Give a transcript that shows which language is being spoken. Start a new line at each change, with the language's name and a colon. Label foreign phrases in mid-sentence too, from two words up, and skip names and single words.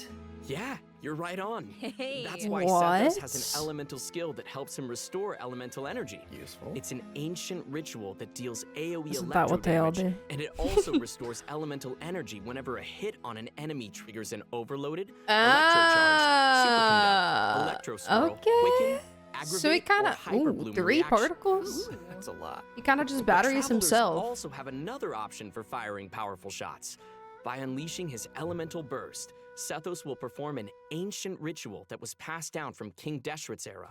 English: Yeah, you're right on. Hey. That's why What? Sethos has an elemental skill that helps him restore elemental energy. Useful. It's an ancient ritual that deals AoE Isn't that electro what they all damage, do? and it also restores elemental energy whenever a hit on an enemy triggers an overloaded, Ah, electrocharged, superconduct, electroswirl, okay. quicken, So he aggravate, kind or of hyperbloom 3 reaction. particles. That's a lot. He kind of just But batteries travelers himself. also have another option for firing powerful shots. By unleashing his elemental burst, Sethos will perform an ancient ritual that was passed down from King Deshret's era.